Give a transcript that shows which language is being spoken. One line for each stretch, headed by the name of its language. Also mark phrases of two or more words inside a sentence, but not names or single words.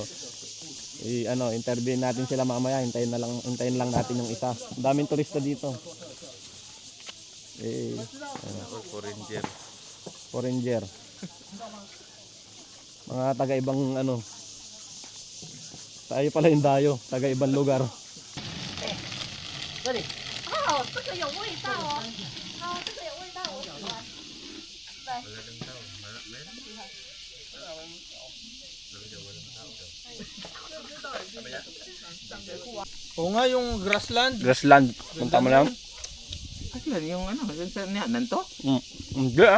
Filipino: Interviewin natin sila mamaya. Hintayin lang natin yung isa. Ang daming turista dito. Foreigner. Foreigner. Mga taga-ibang ano. Tayo pala yung dayo. Taga-ibang lugar.
Chinese: 哦，这个有味道哦，哦，这个有味道，我喜欢。
Filipino: Oo nga, yung grassland. Grassland. Punta mo lang? Ano yung ano? Yung sa niyanan to? Hindi ah.